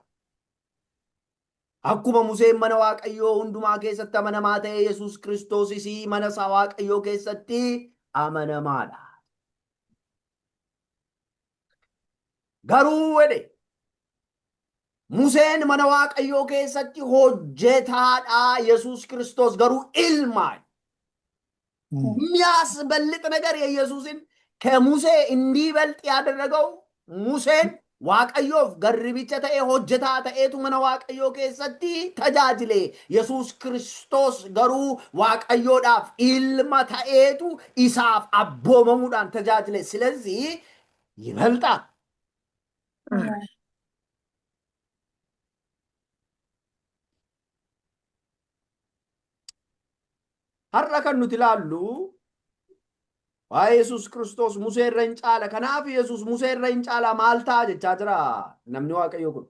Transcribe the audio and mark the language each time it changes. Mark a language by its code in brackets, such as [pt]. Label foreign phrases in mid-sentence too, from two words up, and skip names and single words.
[om] Akkuma Museen mana Waaqayyoo hundumaa keessatti amanamaa ta'e Yesuus Kiristoosis mana isaa Waaqayyoo keessatti amanamaadha. Garuu wedhe Museen mana Waaqayyoo keessatti hojjetaadha. Yesuus Kiristoos garuu ilmaadha. [am] የሚያስበልጥ ነገር የኢየሱስን ከሙሴ እንዲበልጥ ያደረገው ሙሴን [om] waaqayyoof garbicha ta'e hojjetaa ta'eetu mana waaqayyoo keessatti tajaajile. Yesuus Kiristoos garuu waaqayyoodhaaf ilma ta'eetu isaaf abboomamuudhaan tajaajile. [am] ስለዚህ ይበልጣል። [om] har'a kan nuti ilaallu waa'ee Yesuus Kiristoos Musee irra hin caala. Kanaaf Yesuus Musee irra hin caala maal ta'a jechaa jira namni Waaqayyoo kun.